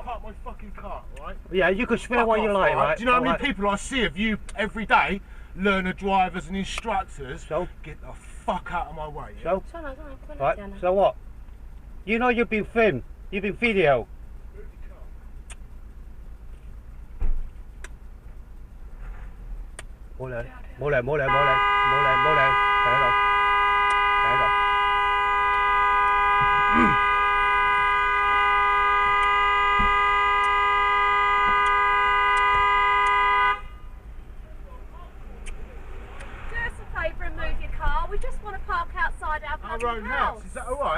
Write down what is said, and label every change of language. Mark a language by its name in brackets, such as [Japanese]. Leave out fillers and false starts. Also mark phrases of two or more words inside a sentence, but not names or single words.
[English] Park my fucking car, right? Yeah, you can swear what you like, right? Do you know how many Alright. people I see of you every day? Learner drivers and instructors. So? Get the fuck out of my way. Yeah? So? Come on, come on, Right, Diana. so what? You know you've been filmed. You've been video. Move your car. [Cantonese] 冇嚟，冇嚟，冇嚟，冇嚟，冇嚟，冇嚟，喺度，喺度。 [English] Do us a favour and move your car. We just want to park outside our bloody Our own house. Is that alright?